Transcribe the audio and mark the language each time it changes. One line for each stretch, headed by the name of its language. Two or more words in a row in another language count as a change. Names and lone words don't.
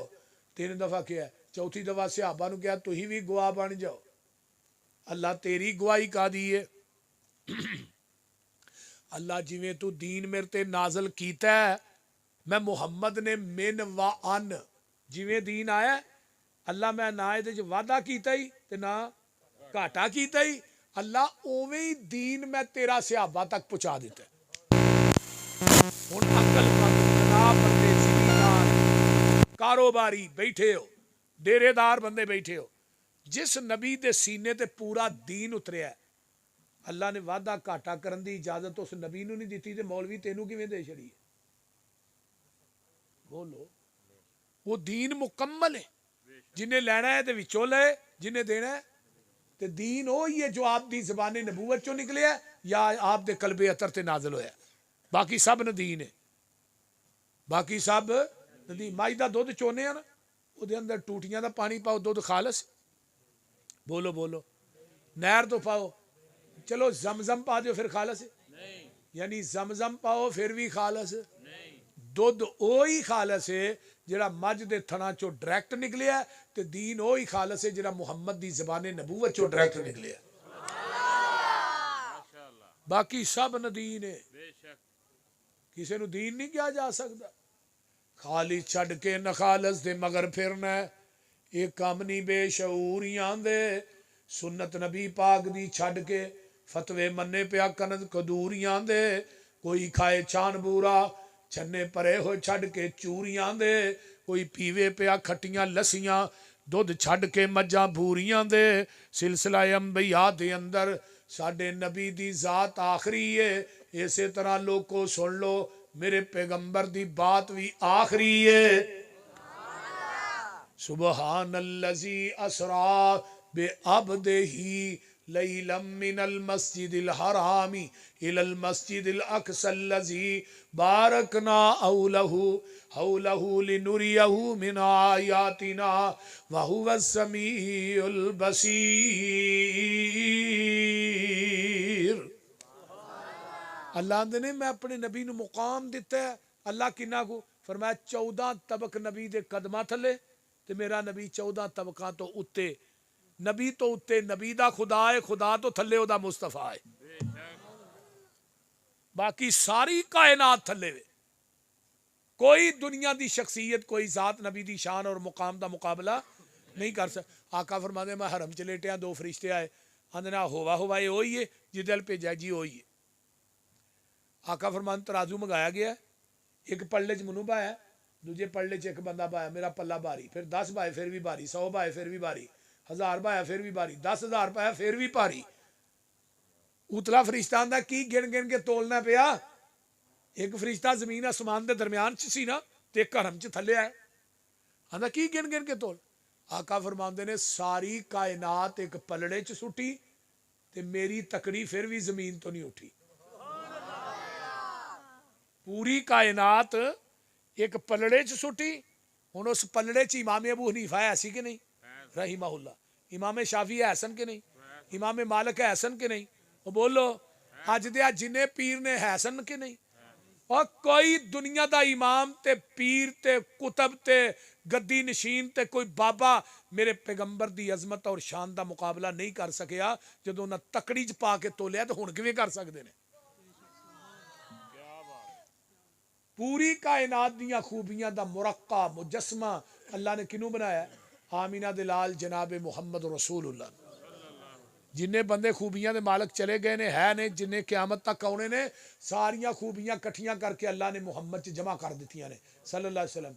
Punjabi: 3 دفعہ کیا ہے، چوتھی دفعہ صحابہ نو کیا تسی بھی گواہ بن جاؤ۔ اللہ تیری گواہی کا دیئے، اللہ جویں تو دین میرے تے نازل کیتا ہے، میں محمد نے من و ان جویں دین آیا ہے، اللہ میں نہ یہ وعدہ کیتا ہی تے نہ گھاٹا کیتا ہی، اللہ اوویں ہی دین میں تیرا صحابہ تک پہنچا دیتا ہے۔ ہن عقل مند جناب بندے زمیندار کاروباری بیٹھے ہو، ڈیرے دار بندے بیٹھے ہو، جس نبی دے سینے تے پورا دین اتریا ہے، اللہ نے وعدہ گھاٹا کرن دی اجازت اس نبی نو نہیں دیتی تے مولوی تینوں کیویں دے چھڑی ہے؟ بولو، وہ دین مکمل ہے، جنہیں لینا ہے تے وچوں لے، جنہیں دینا ہے تے دین وہی ہے جو آپ دی زبان نبوت چوں نکلے ہے یا آپ دے قلب اطہر تے نازل ہویا ہے۔ باقی سب ندین ہے، باقی سب ندین۔ مائی دا دودھ چونے ہیں نا، وہ دے اندر ٹوٹیاں دا پانی پاؤ، دودھ خالص۔ بولو بولو، نہر تو پاؤ، چلو زمزم پا دیو پھر خالص ہے، یعنی زمزم پاؤ پھر بھی خالص، دودھ اوہی خالص ہے جڑا مجھ دے تھنا چو ڈائریکٹ نکلیا ہے، تے دین اوہی خالص ہے جڑا محمد دی زبان نبوت چو ڈائریکٹ نکلیا ہے۔ باقی سب ندین ہے، کسی نو دین نہیں کیا جا سکتا۔ خالی چھڑ کے نخالص دے مگر پھرنا ہے، ایک کام نہیں بے شعوریاں دے، سنت نبی پاک دی چھڑ کے فتوے مننے پیا کند کدوریاں دے، کوئی کھائے چان بورا چھنے پرے ہو چھڑ کے چوریاں دے، کوئی پیوے پیا کھٹیاں لسیاں دودھ چھڈ کے مجھاں بھوریاں دے سلسلہ انبیاء دے اندر ساڈے نبی دی ذات آخری ہے. اسی طرح لوگوں سن لو میرے پیغمبر دی بات بھی آخری ہے.
Arabic: سبحان الذی اسرا بعبدہ لیلا من المسجد الحرام الى المسجد الاقصى الذی بارکنا حولہ لنریہ من آیاتنا وہو السمیع البصیر.
Punjabi: اللہ آندے نے میں اپنے نبی نو مقام دیتا ہے. اللہ کنا کو فرمایا 14 طبق نبی دے قدمہ تھلے تے میرا نبی 14 طبقاں تو اتے. نبی تو اتے نبی دا خدا ہے, خدا تو تھلے او دا مصطفیٰ ہے. باقی ساری کائنات تھلے وے. کوئی دنیا دی شخصیت کوئی ذات نبی دی شان اور مقام دا مقابلہ نہیں کر سکتا. آقا فرماندے میں حرم چ لیٹیا 2 فرشتے آئے آندے نا ہوا یہ ہوئی ہے جدے ال بھیجا جی ہوئی ہے. آقا فرمان ترازو منگایا گیا, ایک پلڑے چ منو پایا, دوجے پلڑے چ ایک بندہ پایا, میرا پلہ بھاری, پھر 10 پائے پھر بھی بھاری, 100 پائے پھر بھی بھاری, 1000 پایا پھر بھی بھاری, 10,000 پایا پھر بھی بھاری. اتلا فرشتہ آندا کی گن گن کے تولنا پیا. ایک فرشتہ زمین آسمان دے درمیان چ سی نا تے ایک حرم چ تھلے آئے. آندا کی گن گن کے تول. آقا فرماندے نے ساری کائنات ایک پلڑے چ سٹی تے میری تکڑی پھر بھی زمین تو نہیں اٹھی. پوری کائنات ایک پلڑے چ سٹی. ہن اس پلڑے چ امام ابو حنیفہ ہے سی کہ نہیں
Arabic: رحمہ اللہ,
Punjabi: امام شافعی ہے حسن کہ نہیں, امام مالک ہے حسن کہ نہیں, وہ بولو اج دے جنے پیر نے حسن کہ نہیں. اور کوئی دنیا دا امام تے پیر تے کتب تے گدی نشین تے کوئی بابا میرے پیغمبر دی عظمت اور شان دا مقابلہ نہیں کر سکیا. جدوں نہ تکڑی چ پا کے تولیا تو ہن کیویں کر سکدے نے. پوری کائنات دیاں خوبیاں دا مرقع مجسمہ اللہ نے کنوں بنایا ہے؟ آمینہ دلال جناب محمد رسول اللہ. جنہیں بندے خوبیاں دے مالک چلے گئے نے ہے نے جنہیں قیامت تک آنے نے ساریاں خوبیاں کٹھیاں کر کے اللہ نے محمد چ جمع کر دیتیاں نے
Arabic: صلی اللہ علیہ وسلم.